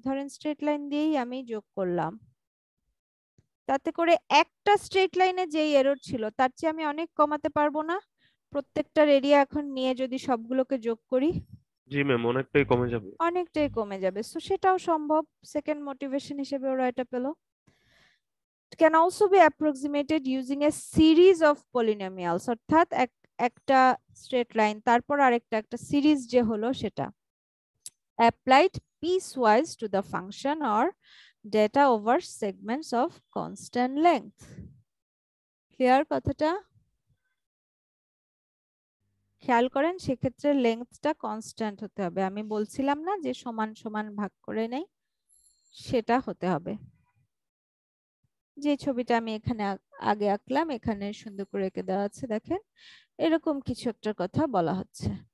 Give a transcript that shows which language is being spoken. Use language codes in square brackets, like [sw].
[bn] ধরেন straight line দিয়েই আমি যোগ করলাম, তাতে করে একটা স্ট্রেট লাইনে যেই এরর ছিল তার চেয়ে আমি অনেক কমাতে পারবো না? প্রত্যেকটার এরিয়া এখন নিয়ে যদি সবগুলোকে যোগ করি, জি ম্যাম, অনেকটাই কমে যাবে। অনেকটাই কমে যাবে। সো সেটাও সম্ভব, সেকেন্ড মোটিভেশন হিসেবে ওরা এটা পেল। [en] It can also be approximated using a series of polynomials, [bn] অর্থাৎ একটা স্ট্রেট লাইন, তারপর আরেকটা, একটা সিরিজ যে হলো সেটা। [en] Applied piecewise to the function or data over segments of constant length. [bn] Clear কথাটা? খেয়াল করেন সেক্ষেত্রে লেন্থটা কনস্ট্যান্ট হতে হবে। আমি বলছিলাম না যে সমান সমান ভাগ করে নেই, সেটা হতে হবে। যে ছবিটা আমি এখানে আগে আঁকলাম, এখানে সুন্দর করে এঁকে দেওয়া আছে, দেখেন এরকম কিছু একটা কথা বলা হচ্ছে।